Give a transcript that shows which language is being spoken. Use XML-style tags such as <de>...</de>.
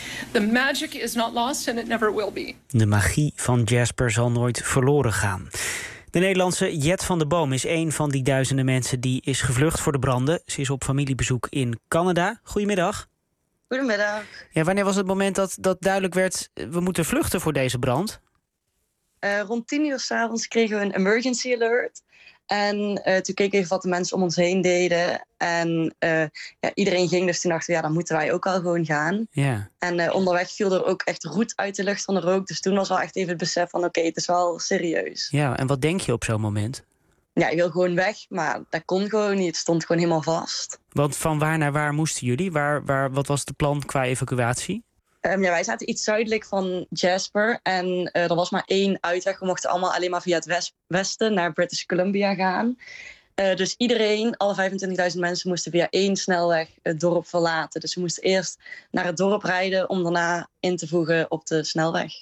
<en>The magic is not lost and it never will be.</en> <nl>De magie van Jasper zal nooit verloren gaan. De Nederlandse Jet van de Boom is een van die duizenden mensen die is gevlucht voor de branden. Ze is op familiebezoek in Canada. Goedemiddag. Goedemiddag. Ja, wanneer was het moment dat duidelijk werd, we moeten vluchten voor deze brand? Rond 10:00 s'avonds kregen we een emergency alert. En toen keek ik even wat de mensen om ons heen deden. En iedereen ging dus toen dachten, ja, dan moeten wij ook al gewoon gaan. Ja. En onderweg viel er ook echt roet uit de lucht van de rook. Dus toen was wel echt even het besef van, oké, het is wel serieus. Ja, en wat denk je op zo'n moment? Ja, ik wil gewoon weg, maar dat kon gewoon niet. Het stond gewoon helemaal vast. Want van waar naar waar moesten jullie? Wat was de plan qua evacuatie? Wij zaten iets zuidelijk van Jasper en er was maar één uitweg. We mochten allemaal alleen maar via het westen naar British Columbia gaan. Dus iedereen, alle 25.000 mensen, moesten via één snelweg het dorp verlaten. Dus we moesten eerst naar het dorp rijden om daarna in te voegen op de snelweg.</nl>